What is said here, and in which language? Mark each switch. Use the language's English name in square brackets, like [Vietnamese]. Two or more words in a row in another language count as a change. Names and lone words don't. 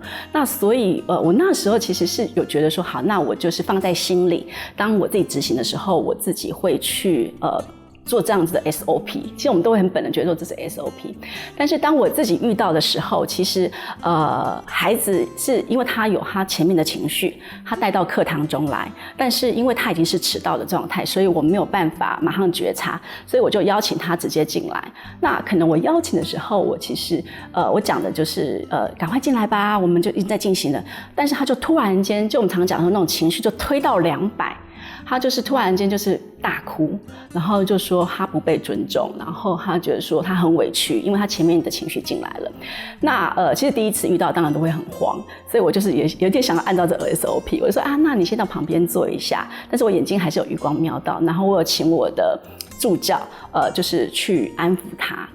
[Chinese] 那所以我那時候其實是有覺得說好，那我就是放在心裡，當我自己執行的時候，我自己會去做這樣子的 SOP， 其實我們都會很本能覺得說這是 SOP， 但是當我自己遇到的時候，其實孩子是因為他有他前面的情緒，他帶到課堂中來，但是因為他已經是遲到的狀態，所以我沒有辦法馬上覺察，所以我就邀請他直接進來。那可能我邀請的時候，我其實我講的就是趕快進來吧，我們就一直在進行了，但是他就突然間，就我們常講的那種情緒就推到200。他就是突然間就是大哭，然後就說他不被尊重，然後他覺得說他很委屈，因為他前面的情緒進來了。那其實第一次遇到當然都會很慌，所以我就是也有點想要按照這個 SOP， 我就說啊，那你先到旁邊坐一下，但是我眼睛還是有餘光瞄到，然後我有請我的助教就是去安撫他。